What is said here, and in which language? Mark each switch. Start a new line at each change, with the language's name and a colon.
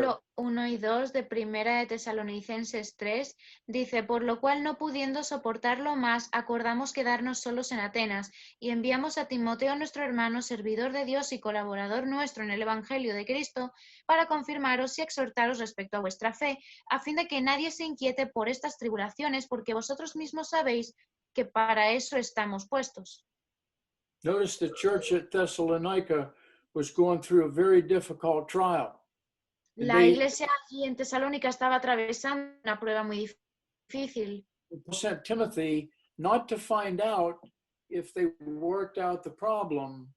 Spanish: Versículo 1 y 2 de Primera de Tesalonicenses 3 dice, por lo cual no pudiendo soportarlo más, acordamos quedarnos solos en Atenas y enviamos a Timoteo, nuestro hermano, servidor de Dios y colaborador nuestro en el Evangelio de Cristo, para confirmaros y exhortaros respecto a vuestra fe, a fin de que nadie se inquiete por estas tribulaciones, porque vosotros mismos sabéis que para eso estamos puestos.
English: Notice the church at Thessalonica was going through a very difficult trial.
Spanish: La iglesia allí en Tesalónica estaba atravesando una prueba muy difícil.
English: Sent Timothy not to find out if they worked out the problem,